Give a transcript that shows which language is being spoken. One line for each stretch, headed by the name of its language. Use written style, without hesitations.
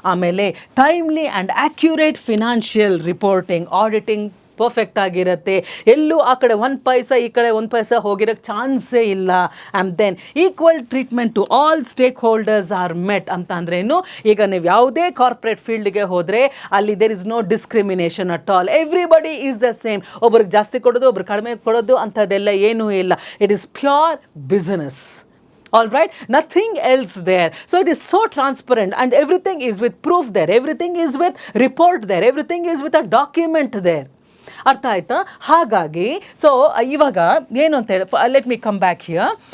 Kannada: ಆಮೇಲೆ timely and accurate financial reporting, auditing perfect ಆಗಿರುತ್ತೆ, ಎಲ್ಲೂ ಆ ಕಡೆ 1 ಪೈಸಾ ಈ ಕಡೆ 1 ಪೈಸಾ ಹೋಗಿರೋಕ್ಕೆ ಚಾನ್ಸೇ ಇಲ್ಲ.
English: and then equal treatment to all stakeholders are met
Kannada: ಅಂತ ಅಂದ್ರೇನು, ಈಗ ನೀವು ಯಾವುದೇ
English: corporate
Kannada: ಫೀಲ್ಡ್ಗೆ ಹೋದರೆ ಅಲ್ಲಿ
English: There is no discrimination at all, everybody is the same.
Kannada: ಒಬ್ರಿಗೆ ಜಾಸ್ತಿ ಕೊಡೋದು ಒಬ್ರಿಗೆ ಕಡಿಮೆ ಕೊಡೋದು ಅಂಥದ್ದೆಲ್ಲ ಏನೂ ಇಲ್ಲ.
English: It is pure business. All right, nothing else there. So it is so transparent and everything is with proof there, everything is with report there, everything is with a document there.
Kannada: ಅರ್ಥ ಆಯ್ತಾ? ಹಾಗಾಗಿ so ಇವಾಗ ಏನು ಅಂತ ಹೇಳಿ,
English: Let me come back here.